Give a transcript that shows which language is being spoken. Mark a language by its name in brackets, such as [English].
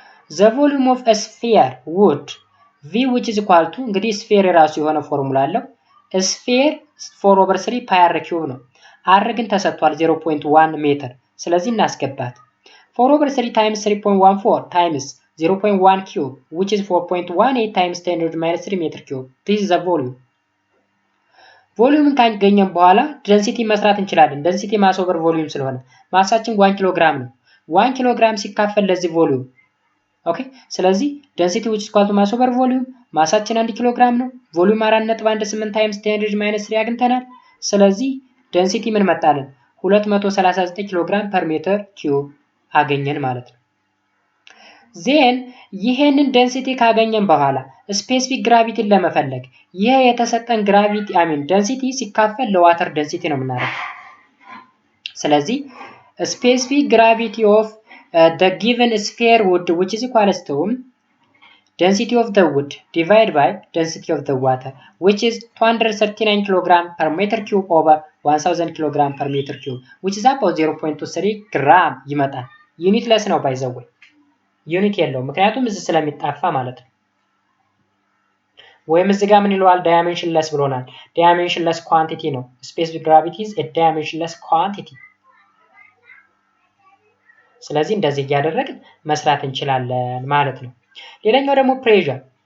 [English] The volume of a sphere wood V which is equal to [Amharic] እንግዲህ ስፌር የራሱ የሆነ ፎርሙላ አለው። ስፌር 4/3 ፓይ አር ኪዩብ ነው። አር ግን ተሰጥቷል 0.1 ሜትር። ስለዚህ እናስገባት [English] 4/3 times 3.14 times 0.1 cube which is 4.18 times 10⁻³ meter cube. This is the volume. [Amharic] ቮሊዩምን ካገኘን በኋላ ደንሲቲ መስራት እንችላለን። ደንሲቲ ማስ ኦቨር ቮሊዩም ስለሆነ ማሳችን 1 ኪሎ ግራም ነው። 1 ኪሎ ግራም ሲካፈል ለዚህ ቮሊዩም ኦኬ። ስለዚህ ደንሲቲ [English] which is equal to mass over volume [Amharic] ማሳችን 1 ኪሎ ግራም ነው። ቮሊዩም 4.18 times 10⁻³ አግኝተናል። ስለዚህ ደንሲቲ ምን መጣልን? 239 ኪሎ ግራም ፐር ሜትር ኪዩብ አገኘን ማለት ነው። ዜን ይሄንን ደንሲቲ ካገኘን በኋላ ስፔሲፊክ ግራቪቲን ለመፈለግ ይሄ የተሰጠን ግራቪቲ ደንሲቲ ሲካፈል ለዋተር ደንሲቲ ነው የምናደርገው። [English] ስለዚህ ስፔሲፊክ ግራቪቲ ኦፍ the given sphere wood which is equal to density of the wood divided by density of the water which is 239 kg per meter cube over 1000 kg per meter cube which is about 0.23 gram ይመጣል። [Amharic] ዩኒትለስ ነው by the way ዩኒት የለውም ምክንያቱም እዚህ ስለሚጣፋ ማለት ነው። ወይም እዚህ ጋር ምን ይለዋል? ዳይሜንሽንለስ ብሎናል። ዳይሜንሽንለስ ኳንቲቲ ነው። ስፔሲፊክ ግራቪቲ [English] is a dimensionless quantity። [Amharic] ስለዚህ እንደዚህ እያደረግን መስራት እንችላለን ማለት ነው። ሌላኛው ደግሞ pressure